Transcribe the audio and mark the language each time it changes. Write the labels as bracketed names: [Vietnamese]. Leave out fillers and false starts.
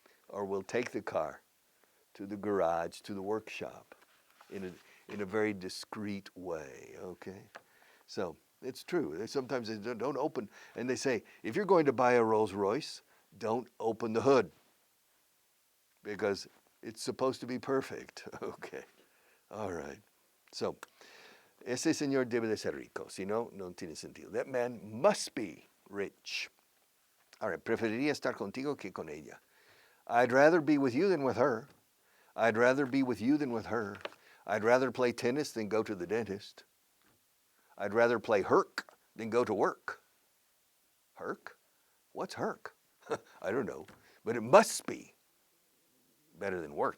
[English] We'll take the car to the garage, to the workshop in a very discreet way, okay? So it's true. Sometimes they don't open, and they say, if you're going to buy a Rolls Royce, don't open the hood because it's supposed to be perfect, okay? All right. [Spanish] So, ese señor debe de ser rico. Si no, no tiene sentido. [English] That man must be rich. All right. [Spanish] Preferiría estar contigo que con ella. [English] I'd rather be with you than with her. I'd rather be with you than with her. I'd rather play tennis than go to the dentist. I'd rather play herc than go to work. Herc? What's herc? I don't know. But it must be better than work.